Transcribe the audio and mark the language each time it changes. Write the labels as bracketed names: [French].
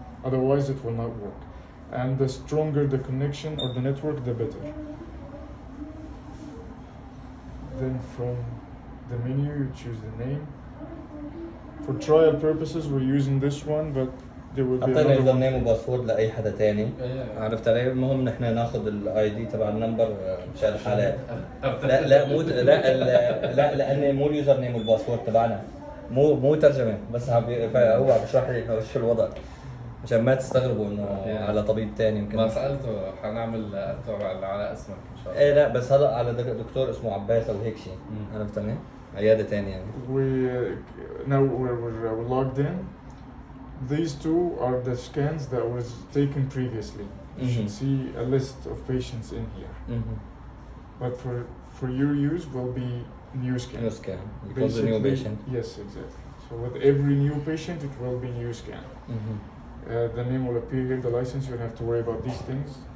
[English] Otherwise it will not work. And the stronger the connection or the network, the better. Then from the menu, you choose the name. For trial purposes, we're using this one, but there will be [Arabic] حطينا [English] another [Arabic] يوزر [English] one. [Arabic] نيم وباسورد لاي حدا تاني. عرفت علي؟ المهم نحن ناخذ الاي دي تبع النمبر مشان الحالات. لا مو لا لان مو اليوزر نيم والباسورد تبعنا. مو ترجمه بس هو عم بيشرح لي شو الوضع. مشان ما تستغربوا انه على طبيب تاني يمكن. ما سالته حنعمل على اسمك ان شاء الله. ايه لا بس هذا على دكتور اسمه عباس او هيك شيء. عرفت علي؟ عيادة تانية يعني. [English] Now we're logged in. These two are the scans that was taken previously. You should see a list of patients in here. But for your use will be new scan. New scan. Because the new patient. Yes, exactly. So with every new patient, it will be new scan. The name will appear here, the license, you don't have to worry about these things.